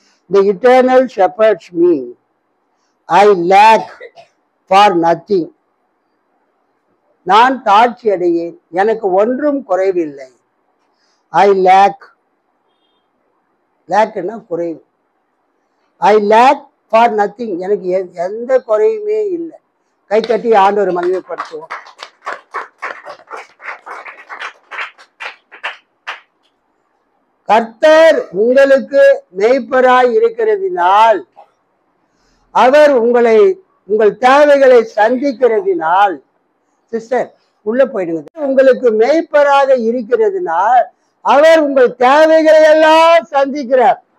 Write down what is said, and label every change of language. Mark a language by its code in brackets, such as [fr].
[en] The eternal shepherds me, I lack for nothing. [ta] நான் தாழ்ச்சி அடையேன், எனக்கு ஒன்றும் குறைவில்லை. [en] I lack, [ta] lackனா குறைவு. [en] I lack for nothing, [ta] எனக்கு எந்த குறையுமே இல்லை. கை தட்டி ஆண்டவர் மகிமைப்படுத்துவோம். கர்த்தர் உங்களுக்கு மேய்ப்பராய் இருக்கிறதினால், அவர் உங்கள் தேவைகளை சந்திக்கிறதினால், சிஸ்டர் உள்ள போயிடுங்க, உங்களுக்கு மேய்ப்பராக இருக்கிறதினால் அவர் உங்கள் தேவைகளை எல்லாம் சந்திக்கிறார்.